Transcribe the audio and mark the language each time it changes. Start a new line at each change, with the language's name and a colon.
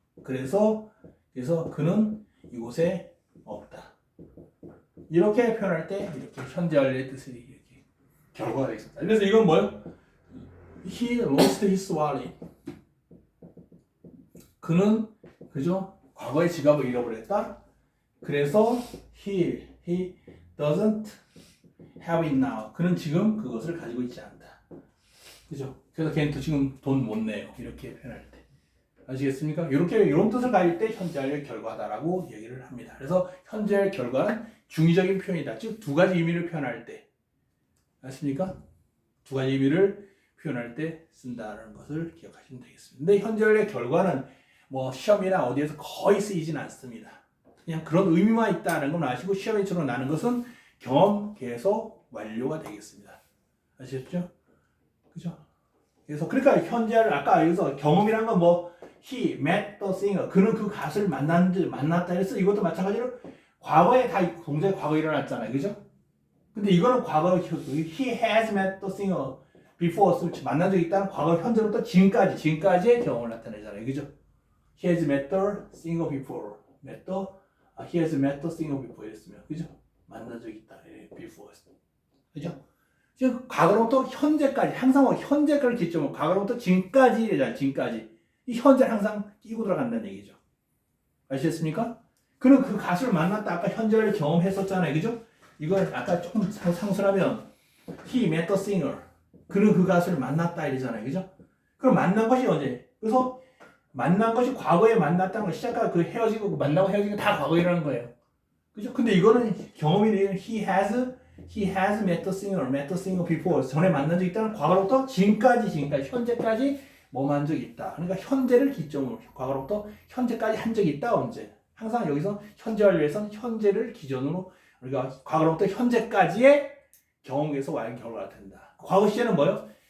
Korean: 그래서 그는 이곳에 없다. 이렇게 표현할 때 이렇게 현재 완료의 뜻이 이렇게 결과가 되겠습니다. 그래서 이건 뭐예요?
English: He lost his wallet.
Korean: 그는 그죠? 과거에 지갑을 잃어버렸다. 그래서
English: he doesn't have it now.
Korean: 그는 지금 그것을 가지고 있지 않다. 그죠? 그래서 걔는 또 지금 돈 못 내요. 이렇게 표현할 때. 아시겠습니까? 이런 뜻을 가질 때 현재 완료의 결과다라고 얘기를 합니다. 그래서 현재 완료의 결과는 중의적인 표현이다. 즉 두 가지 의미를 표현할 때. 아십니까? 두 가지 의미를 표현할 때 쓴다는 것을 기억하시면 되겠습니다. 근데 현재 완료의 결과는 뭐 시험이나 어디에서 거의 쓰이진 않습니다. 그냥 그런 의미만 있다는 건 아시고 시험에처럼 나는 것은 경험, 계속, 완료가 되겠습니다. 아시겠죠? 그죠? 그래서 그러니까 현재를 아까 여기서 경험이란 건 뭐
English: he met the singer.
Korean: 그는 그 가수를 만났다 해서 이것도 마찬가지로 과거에 다 동작이 과거에 일어났잖아요. 그죠? 근데 이거는 과거
English: he has met the singer before.
Korean: 만난 적이 있다는 과거 현재부터 지금까지의 경험을 나타내잖아요. 그죠?
English: He has met the singer before. He has met the singer before
Korean: 이랬으면 그죠? 만난 적이 있다. before. 그죠? 지금 과거로부터 현재까지 항상 현재까지 기점으로 과거로부터 지금까지잖아요. 지금까지 이 현재를 항상 끼고 들어간다는 얘기죠. 아시겠습니까? 그는 그 가수를 만났다. 아까 현재를 경험했었잖아요. 그죠? 이걸 아까 조금 상술하면
English: he met the singer.
Korean: 그는 그 가수를 만났다 이러잖아요. 그죠? 그럼 만난 것이 언제? 그래서 만난 것이 과거에 만났다는 걸 시작하고 그 헤어지고 만나고 헤어지고 다 과거이라는 거예요. 그죠? 근데 이거는 경험이
English: he has met the singer before.
Korean: 전에 만난 적이 있다는 과거로부터 지금까지 현재까지 뭐만 적이 있다. 그러니까 현재를 기점으로 과거로부터 현재까지 한 적이 있다. 언제? 항상 여기서 현재 완료에서는 현재를 기준으로 우리가 과거로부터 현재까지의 경험에서 와야 결과가 된다. 과거 시제는 뭐예요?